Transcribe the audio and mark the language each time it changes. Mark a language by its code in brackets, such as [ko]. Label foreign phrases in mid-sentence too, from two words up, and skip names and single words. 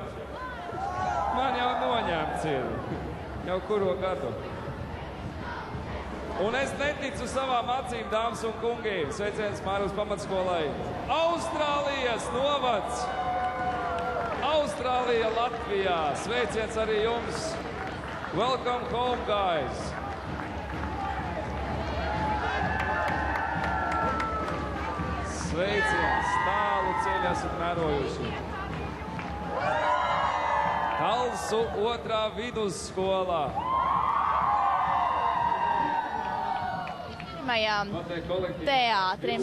[lv] Man jau noņemts ir. Jau kuro gadu. Un es neticu savām acīm, dāmas un kungi. Sveiciens Māruvas pamatskolai. Austrālijas novads. Austrālija Latvijā. Sveiciens arī jums. [en] Welcome home, guys. [lv] Sveiciens, tālu ceļu esat mērojuši. Talsu 2. vidusskolā. Pirmajām teātrim.